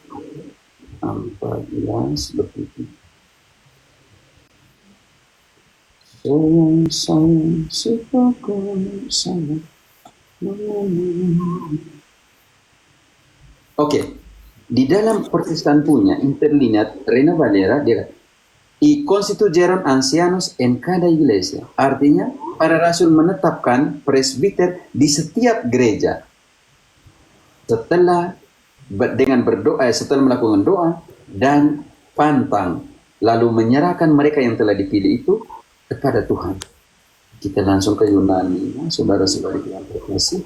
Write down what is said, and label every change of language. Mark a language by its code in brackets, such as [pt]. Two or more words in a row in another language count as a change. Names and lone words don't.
[id] 14 begitu. Sayang sepakat sayang. Oke, di dalam Protestan punya interlinear Reina Valera dia kata, [es] y constituyeron ancianos en cada iglesia. [id] Artinya, para rasul menetapkan presbiter di setiap gereja. Setelah dengan berdoa, setelah melakukan doa dan pantang, lalu menyerahkan mereka yang telah dipilih itu kepada Tuhan. Kita langsung ke Yunani, saudara-saudari yang terkasih.